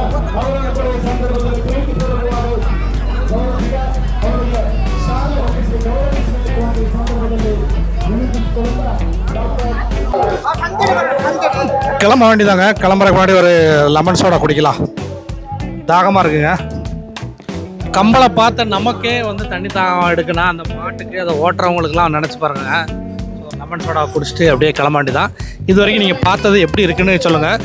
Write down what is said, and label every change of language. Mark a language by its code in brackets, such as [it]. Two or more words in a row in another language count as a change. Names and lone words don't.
[kn] ಅವರನ್ನು ಕೂಡ ಈ ಸಂದರ್ಭದಲ್ಲಿ ಪ್ರೀತಿಪೂರ್ವಕವಾಗಿ ಗೌರವಿಸಿದ ಅವರಿಗೆ ಶಾಲೆ ಹೊಂದಿಸಿ ಗೌರವಿಸಬೇಕು ಅಂತ ಈ ಸಂದರ್ಭದಲ್ಲಿ ವಿನಂತಿಸಿಕೊಳ್ಳುತ್ತಾ [ta] கிளம்ப வேண்டியதாங்க. கிளம்புறதுக்கு முன்னாடி ஒரு [en] lemon soda [ta] குடிக்கலாம், தாகமாக இருக்குங்க. கம்பளை பார்த்த நமக்கே வந்து தண்ணி தாகம் எடுக்குன்னா அந்த மாட்டுக்கு அதை ஓட்டுறவங்களுக்குலாம் நினச்சி பாருங்க. ஸோ [en] lemon soda [ta] குடிச்சிட்டு அப்படியே கிளம்ப வேண்டியதான். இது வரைக்கும் நீங்கள் பார்த்தது எப்படி இருக்குன்னு சொல்லுங்கள்.